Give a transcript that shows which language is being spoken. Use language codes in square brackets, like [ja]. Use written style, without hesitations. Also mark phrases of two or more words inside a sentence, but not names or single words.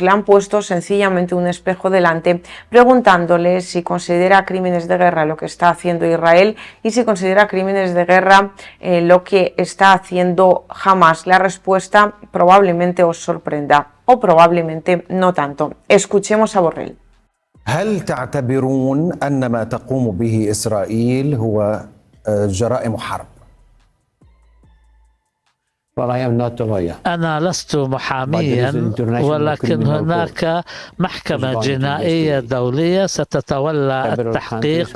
[es] Le han puesto sencillamente un espejo delante preguntándole si considera crímenes de guerra lo que está haciendo Israel y si considera crímenes de guerra lo que está haciendo Hamas. La respuesta probablemente os sorprenda o probablemente no tanto. Escuchemos a Borrell. [ar] هل تعتبرون أن ما تقوم به إسرائيل هو جرائم حرب؟ أنا لست محاميا، ولكن هناك محكمة جنائية دولية ستتولى التحقيق.